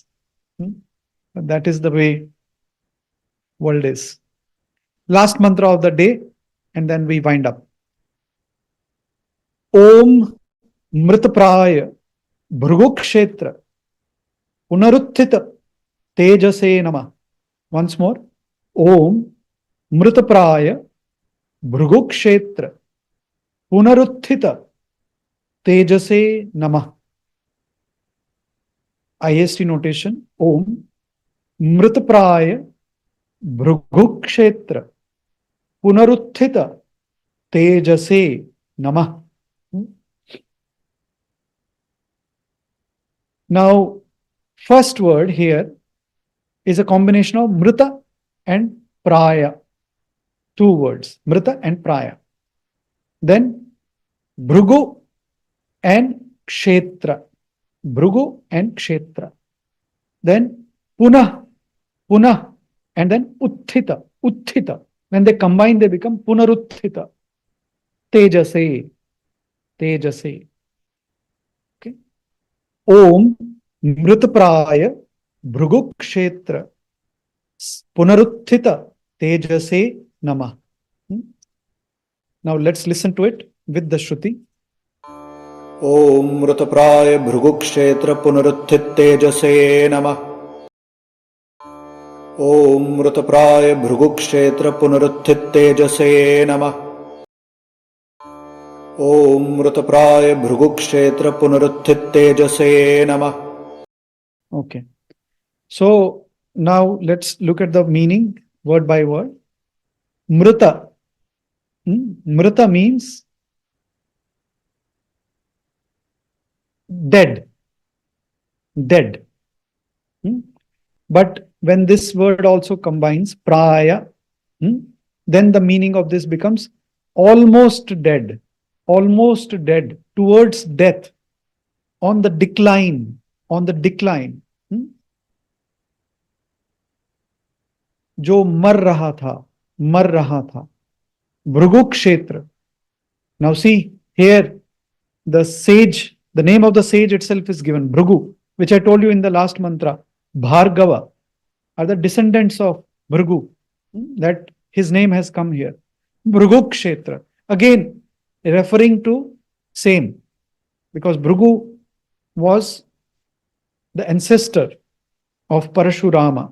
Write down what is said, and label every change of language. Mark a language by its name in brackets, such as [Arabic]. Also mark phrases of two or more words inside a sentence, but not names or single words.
[English] That is the way world is. Last mantra of the day, and then we wind up. [Sanskrit] Om Mritapraya Bhrugukshetra Punaruthita Tejase Namaḥ. [English] Once more. [Sanskrit] Om Mritapraya Bhrugukshetra Punaruthita Tejase Namaḥ. [English] IST notation. [Sanskrit] Om Mritapraya Bhrugukshetra Punaruthita Tejase Namaḥ. [English] Now, first word here is a combination of Mrita and Praya. Two words, Mrita and Praya. Then Bhrugu and Kshetra. Bhrugu and Kshetra. Then Punah, and then Utthita. When they combine, they become Punaruthita. Tejase. Okay. [Sanskrit] Om Mritapraya Bhrugu Kshetra Punaruthita Tejase Namaḥ. [English] Now let's listen to it with the Shruti. [Sanskrit] Om Mritapraya Bhrugukshetra Punaruthit Tejase Namaḥ. Om Mritapraya Bhrugukshetra Punaruthit Tejase Namaḥ. Om Mritapraya Bhrugukshetra Punaruthit Tejase Namaḥ. [English] Okay. So now let's look at the meaning word by word. Mrita. Mrita means dead, dead. But when this word also combines praya, then the meaning of this becomes almost dead, towards death, on the decline, [Hindi] जो मर रहा था, भृगु क्षेत्र. [English] Now see here, the sage, the name of the sage itself is given, Bhrigu, which I told you in the last mantra. Bhargava are the descendants of Bhrigu, that his name has come here. Bhrigu Kshetra, again referring to same, because Bhrigu was the ancestor of Parashurama.